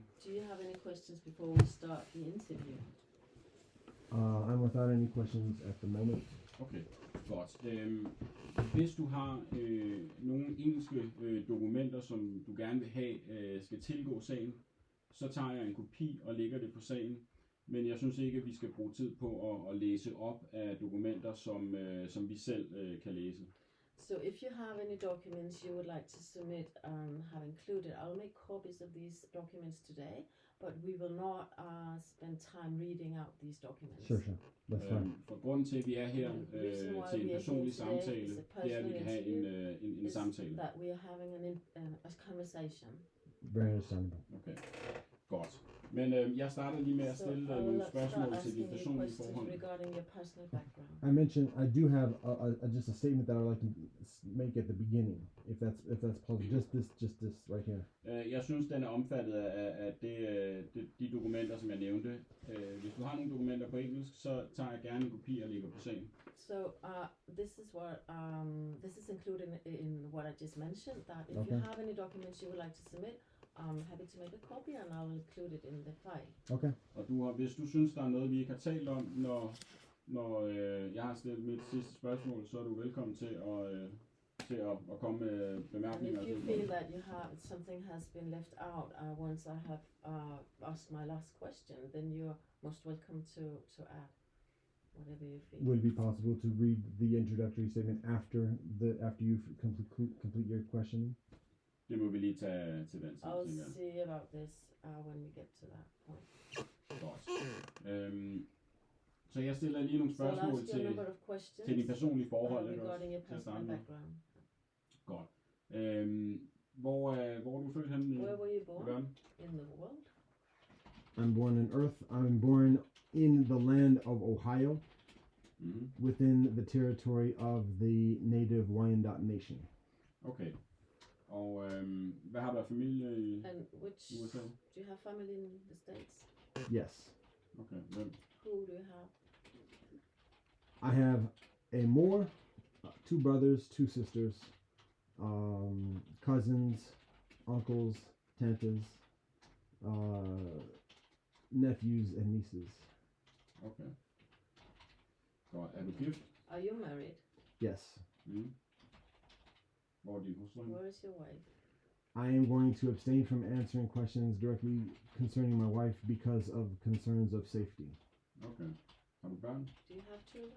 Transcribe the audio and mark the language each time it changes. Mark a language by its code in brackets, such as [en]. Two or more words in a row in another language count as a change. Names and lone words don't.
[en] do you have any questions before we start the interview? I'm without any questions at the moment. [da] Okay, godt. Hvis du har nogle engelske dokumenter, som du gerne vil have skal tilgå sagen, så tager jeg en kopi og lægger det på sagen. Men jeg synes ikke, at vi skal bruge tid på at læse op af dokumenter, som vi selv kan læse. [en] So if you have any documents you would like to submit, have included, I'll make copies of these documents today, but we will not spend time reading out these documents. Sure. That's fine. [da] For grunden til, at vi er her [en] The reason why [da] til en [en] we are [da] personlig [en] here today [da] samtale, [en] is a [da] det er, at vi kan have [en] personal [da] en [en] Is [da] samtale. [en] that we are having a conversation. Very understandable. [da] Okay, godt. Men jeg starter lige med at [en] So [da] stille [en] I will [da] nogle [en] start [da] spørgsmål til [en] asking [da] dine [en] you [da] personlige [en] questions [da] forhold. [en] regarding your personal background. I mentioned I do have just a statement that I would like to make at the beginning, if that's possible. Just this right here. [da] Jeg synes, den er omfattet af de dokumenter, som jeg nævnte. Hvis du har nogle dokumenter på engelsk, så tager jeg gerne en kopi og lægger på sagen. [en] So this is included in what I just mentioned. That if Okay. you have any documents you would like to submit, I'm happy to make a copy and I'll include it in the file. Okay. [da] Og hvis du synes, der er noget, vi ikke har talt om, når jeg har stillet mit sidste spørgsmål, så er du velkommen til at komme med [en] And [da] bemærkninger. [en] if you feel that you have something has been left out once I have asked my last question, then you're most welcome to add whatever you feel. Would it be possible to read the introductory statement after you complete your questioning? [da] Det må vi lige tage til den tid, [en] I'll [da] tænker jeg. [en] see about this when we get to that point. [da] Godt. Så jeg stiller lige nogle [en] So I'll [da] spørgsmål [en] ask you a number of questions [da] til dine personlige forhold. ikke også? [en] regarding your [da] Til at starte [en] personal [da] med. [en] background. [da] Godt. Hvor er du født henne i [en] Where were you born [da] verden? [en] in the world? I'm born on Earth. I'm born in the land of Ohio, Mm-hmm. within the territory of the native Wyandot Nation. Okay. [da] Og hvad har du af familie i [en] And which [da] USA? [en] do you have family in the States? Yes, [da] Okay, hvem? [en] Who do you have? I have a mor, 2 brothers, 2 sisters, cousins, uncles, tantes, nephews, and nieces. [da] Okay. Godt. Er du gift? [en] Are you married? Yes. [da] Mm. Hvor er din hustru? [en] Where is your wife? I am going to abstain from answering questions directly concerning my wife because of concerns of safety. [da] Okay. Har du børn? [en] Do you have children?